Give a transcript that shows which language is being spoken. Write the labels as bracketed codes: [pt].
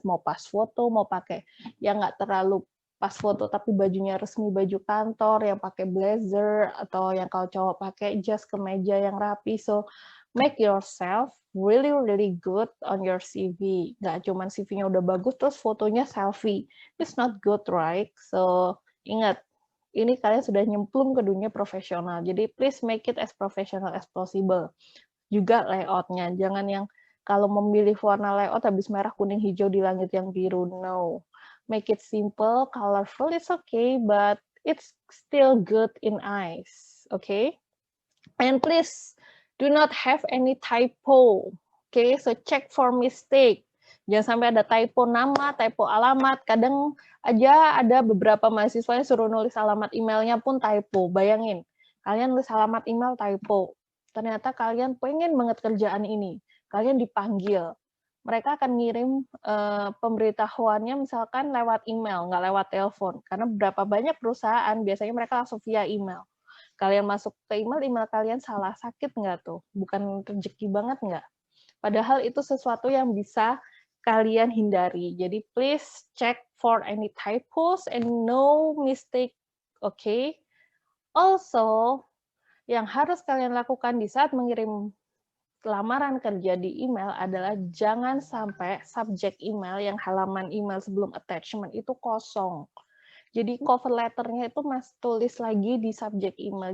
[id] Mau pas foto, mau pakai yang nggak terlalu pas foto, tapi bajunya resmi, baju kantor, yang pakai blazer, atau yang kalau cowok pakai jas kemeja yang rapi. [en] So, make yourself really good on your CV. [id] Nggak cuman CV-nya udah bagus terus fotonya selfie. [en] It's not good, right? [id] So ingat, ini kalian sudah nyemplung ke dunia profesional. Jadi [en] please make it as professional as possible. [id] Juga layout-nya, jangan yang kalau memilih warna layout habis merah, kuning, hijau di langit yang biru. [en] No. Make it simple, colorful, it's okay, but it's still good in eyes. Okay? And please do not have any typo. Okay, so check for mistake. [id] Jangan sampai ada typo nama, typo alamat. Kadang aja ada beberapa mahasiswa yang suruh nulis alamat emailnya pun typo. Bayangin, kalian nulis alamat email typo. Ternyata kalian pengen banget kerjaan ini. Kalian dipanggil. Mereka akan ngirim pemberitahuannya misalkan lewat email, nggak lewat telepon. Karena berapa banyak perusahaan, biasanya mereka langsung via email. Kalian masuk ke email, email kalian salah, sakit nggak tuh? Bukan rezeki banget nggak? Padahal itu sesuatu yang bisa kalian hindari. Jadi [en] please check for any typos and no mistake, okay? [id] Also, yang harus kalian lakukan di saat mengirim lamaran kerja di email adalah jangan sampai subjek email yang halaman email sebelum attachment itu kosong. Jadi cover letternya itu Mas tulis lagi di subjek email.